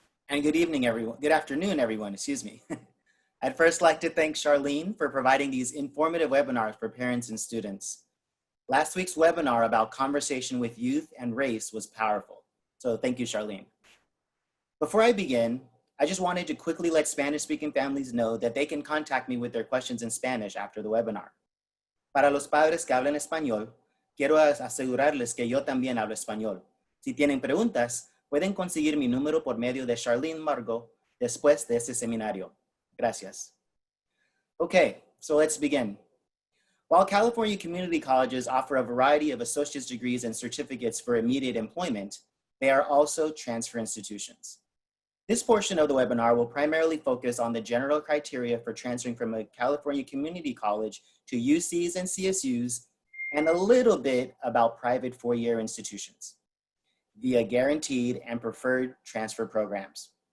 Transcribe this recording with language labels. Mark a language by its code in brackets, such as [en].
[en] And good evening, everyone. Good afternoon, everyone, excuse me. I'd first like to thank Charlene for providing these informative webinars for parents and students. Last week's webinar about conversation with youth and race was powerful. So thank you, Charlene. Before I begin, I just wanted to quickly let Spanish-speaking families know that they can contact me with their questions in Spanish after the webinar. [es] Para los padres que hablan español, quiero asegurarles que yo también hablo español. Si tienen preguntas, pueden conseguir mi número por medio de Charlene Margot después de este seminario. [en] Gracias. Okay, so let's begin. While California community colleges offer a variety of associate's degrees and certificates for immediate employment, they are also transfer institutions. This portion of the webinar will primarily focus on the general criteria for transferring from a California community college to UCs and CSUs, and a little bit about private four-year institutions via guaranteed and preferred transfer programs.